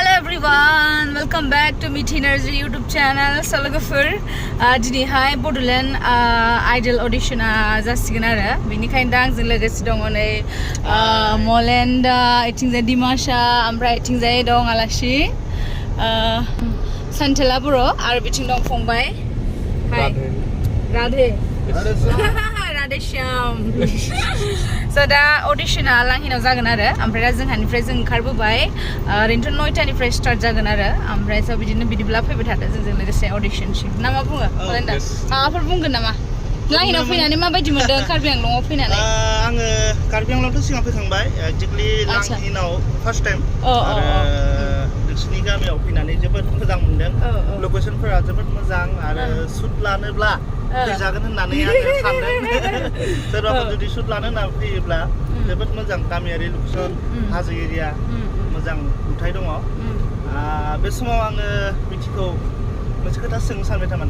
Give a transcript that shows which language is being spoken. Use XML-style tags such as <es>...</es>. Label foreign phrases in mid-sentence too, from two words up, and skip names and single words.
<en>everyone, welcome back to Mithi Narzary YouTube channel.</en> <brx>Salogafur, dini hai Bodoland idol audition jasigan ara. Benikhain dang जों लोगोसे दङ नै Moland, इथिंजाय दिमाशा, ओमफ्राय इथिंजाय दं आलासि सान्थेला बर' आरो बिथिं दं फंबाय.</brx> <hi>हाय राधे राधे श्याम.</hi> <brx>So दा auditionआ लांहिनाव जागोन आरो ओमफ्राय दा जोंहानिफ्राय जों ओंखारबोबाय ओरैनोथ' 9टानिफ्राय स्टार्ट जागोन आरो ओमफ्राय स' बिदिब्ला फैबाय थादो जोंजों लोगोसे अडिशनसिम ना मा बुङो मलेन्दा माबाफोर बुंगोन नामा लांहिनाव फैनानै माबायदि मोनदों कार्बि आंलंआव फैनानै आङो कार्बि आंलंआवथ' सिगां फैखांबाय एक्जेक्टलि लांहिनाव</brx> <en>first time</en> <brx>आरो नोंसिनि गामियाव फैनानै जोबोद मोजां मोनदों लकेसनफोरा जोबोद मोजां आरो शुट लानोब्ला फैजागोन होननानै आङो सानदों सोरबाफोर जुदि शुट लानो होनना फैयोब्ला जोबोद मोजां गामियारि लकेसन हाजो एरिया मोजां नुथाय दङ बे समाव आङो मिथिखौ मोनसे खोथा सोंनो सानबाय थारमाने</brx>